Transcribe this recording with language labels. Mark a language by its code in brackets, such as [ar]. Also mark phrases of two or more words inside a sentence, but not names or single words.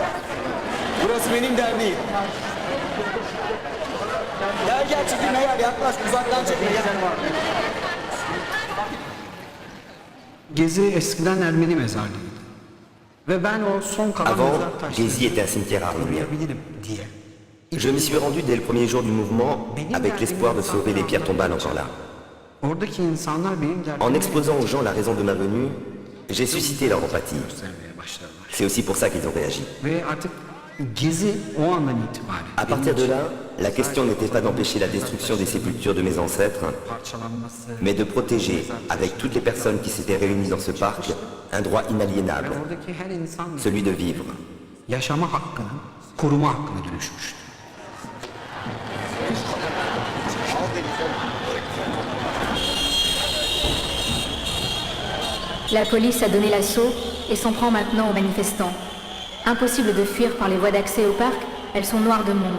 [tr] Burası benim derneğim. Gel çekilme gel, yaklaş, uzaktan çekilme. Gezi eskiden Ermeni mezarlığıydı. Ve ben o son kalan [fr] Avant, [tr] mezar taşlarını [fr] Gezi était un cimetière arménien. [tr] koruyabilirim diye. [fr] Je m'y suis rendu dès le premier jour du mouvement avec l'espoir de sauver les pierres tombales encore là. [tr] Oradaki insanlar benim [fr] En exposant aux gens la raison de ma venue, j'ai suscité leur empathie. [tr] göstermeye başladılar. [fr] C'est aussi pour ça qu'ils ont réagi. [tr] Ve artık Gezi o andan itibaren [fr] À partir de là, la question n'était pas d'empêcher la destruction des sépultures de mes ancêtres, [tr] parçalanması [fr] mais de protéger, avec toutes les personnes qui s'étaient réunies dans ce parc, un droit inaliénable, [tr] ve oradaki her insan [fr] celui de vivre. [tr] yaşama hakkını, koruma hakkına dönüşmüştü. [fr] La police a donné l'assaut et s'en prend maintenant aux manifestants. Impossible de fuir par les voies d'accès au parc, elles sont noires de monde.